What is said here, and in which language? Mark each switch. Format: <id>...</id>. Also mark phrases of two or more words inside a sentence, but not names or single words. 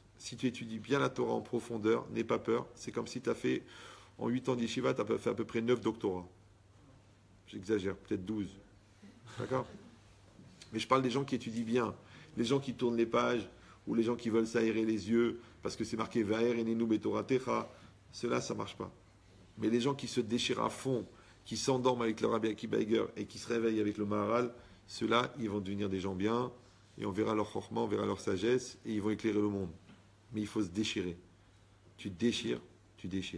<fr>Si tu étudies bien la Torah en profondeur, n'aie pas peur. C'est comme si tu as fait, en 8 ans d'yeshiva, tu as fait à peu près 9 doctorats. J'exagère, peut-être 12. D'accord? Mais je parle des gens qui étudient bien. Les gens qui tournent les pages, ou les gens qui veulent s'aérer les yeux, parce que c'est marqué</fr> <he>והאר עינינו בתורתך.</he> <fr>Ceux-là, ça ne marche pas. Mais les gens qui se déchirent à fond, qui s'endorment avec le Rabbi Akiba Eiger et qui se réveillent avec le Maharal, ceux-là, ils vont devenir des gens bien, et on verra leur chorma, on verra leur sagesse, et ils vont éclairer le monde. Mais il faut se déchirer. Tu te déchires, tu déchires.</fr>